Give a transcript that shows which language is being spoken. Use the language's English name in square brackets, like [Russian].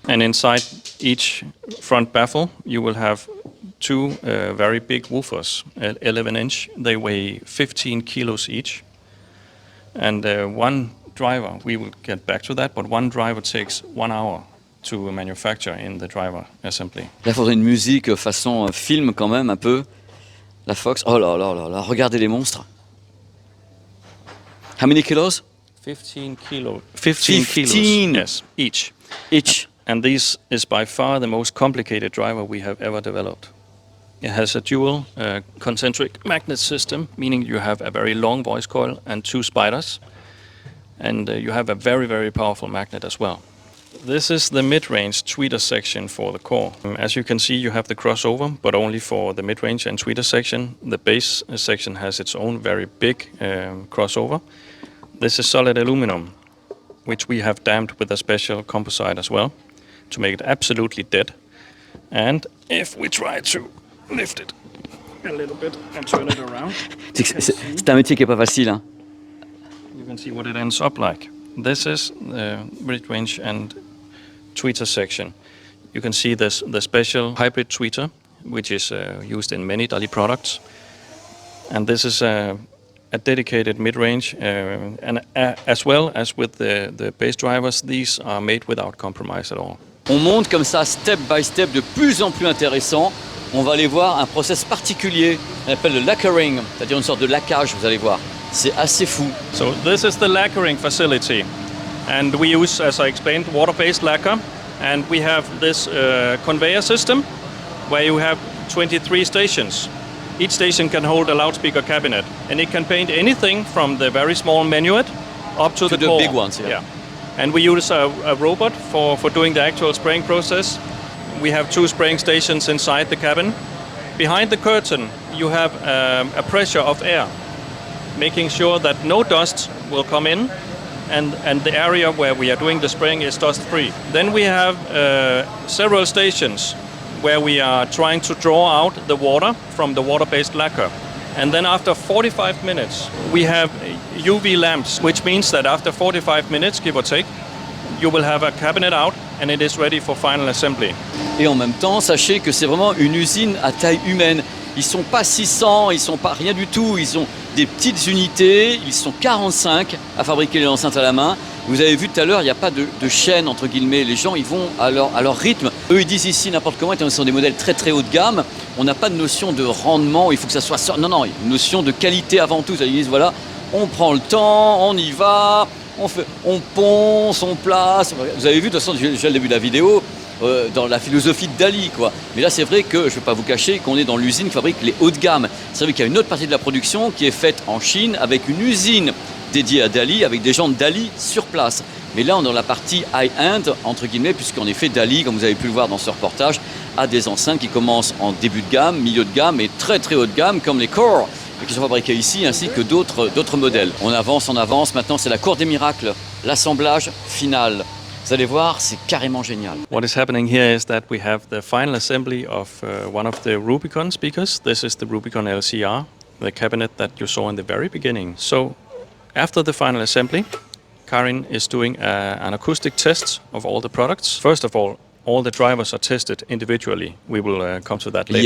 [English] And inside each front baffle, you will have two very big woofers, 11-inch. They weigh 15 kilos each. And one driver, we will get back to that, but one driver takes 1 hour to manufacture in the driver assembly. [French] Là, il faudrait une musique façon film quand même, un peu. La Fox, oh là là là là, regardez les monstres. [English] How many kilos? 15 kilos, yes, each. And this is by far the most complicated driver we have ever developed. It has a dual concentric magnet system, meaning you have a very long voice coil and 2 spiders. And you have a very, very powerful magnet as well. This is the mid-range tweeter section for the core. As you can see, you have the crossover, but only for the mid-range and tweeter section. The base section has its own very big crossover. This is solid aluminum, which we have damped with a special composite as well, to make it absolutely dead. And if we try to lift it a little bit and turn it around, [French] C'est un métier qui est pas facile, hein. [English] You can see what it ends up like. This is the mid-range and tweeter section. You can see this the special hybrid tweeter, which is used in many Dali products. And this is a dedicated mid-range, and as well as with the bass drivers, these are made without compromise at all. [French] On monte comme ça, [English] step by step, [French] de plus en plus intéressant. On va aller voir un process particulier, on appelle le lacquering, c'est-à-dire une sorte de laquage, vous allez voir. C'est assez fou. [English] So this is the lacquering facility, and we use, as I explained, water-based lacquer, and we have this conveyor system where you have 23 stations. Each station can hold a loudspeaker cabinet, and it can paint anything from the very small minuet up to the core. Big ones, yeah. And we use a robot for doing the actual spraying process. We have 2 spraying stations inside the cabin. Behind the curtain, you have a pressure of air, making sure that no dust will come in, and the area where we are doing the spraying is dust-free. Then we have several stations where we are trying to draw out the water from the water-based lacquer. And then after 45 minutes, we have UV lamps, which means that after 45 minutes, give or take, you will have a cabinet out and it is ready for final assembly. [French] Et en même temps, sachez que c'est vraiment une usine à taille humaine. Ils sont pas 600, ils sont pas rien du tout, ils ont des petites unités, ils sont 45 à fabriquer les enceintes à la main. Vous avez vu tout à l'heure, il n'y a pas de chaîne entre guillemets, les gens ils vont à leur rythme. Eux ils disent ici n'importe comment, étant ce sont des modèles très très haut de gamme, on n'a pas de notion de rendement, il faut que ça soit... Non, une notion de qualité avant tout, ils disent voilà, on prend le temps, on y va, on ponce, on place. Vous avez vu de toute façon, déjà le début de la vidéo, dans la philosophie de Dali, quoi. Mais là, c'est vrai que, je ne vais pas vous cacher, qu'on est dans l'usine qui fabrique les hauts de gamme. C'est vrai qu'il y a une autre partie de la production qui est faite en Chine avec une usine dédiée à Dali, avec des gens de Dali sur place. Mais là, on est dans la partie high-end, entre guillemets, puisqu'en effet, Dali, comme vous avez pu le voir dans ce reportage, a des enceintes qui commencent en début de gamme, milieu de gamme et très très haut de gamme, comme les Core, qui sont fabriqués ici, ainsi que d'autres modèles. On avance, maintenant c'est la cour des miracles, l'assemblage final. Vous allez voir, c'est carrément génial. [English] What is happening here is that we have the final assembly of one of the Rubicon speakers. This is the Rubicon LCR, the cabinet that you saw in the very beginning. So after the final assembly, Karin is doing an acoustic test of all the products. First of all the drivers are tested individually. We will come to that later.